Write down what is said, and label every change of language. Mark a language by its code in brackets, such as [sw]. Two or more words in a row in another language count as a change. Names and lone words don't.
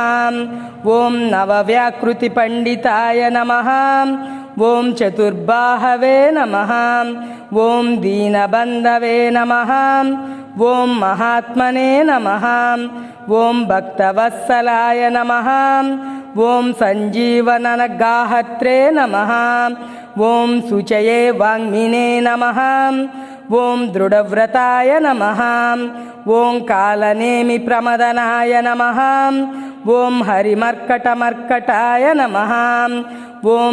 [sa] ಓಂ ನವವ್ಯಾಕೃತಿಪಂಡಿತಾಯ ನಮಃ. ಓಂ ಚತುರ್ಬಾಹವೇ ನಮಃ. ಓಂ ದೀನಬಂಧವೇ ನಮಃ. ಓಂ ಮಹಾತ್ಮನೇ ನಮಃ. ಓಂ ಭಕ್ತವತ್ಸಲಾಯ ನಮಃ. ఓం సంజీవననగాహత్రే నమః ఓం శుచయే వాంగ్మినే నమః ఓం దృఢవ్రతాయ నమః ఓం కాలనేమి ప్రమదనాయ నమః ఓం హరిమర్కటమర్కటాయ నమః ఓం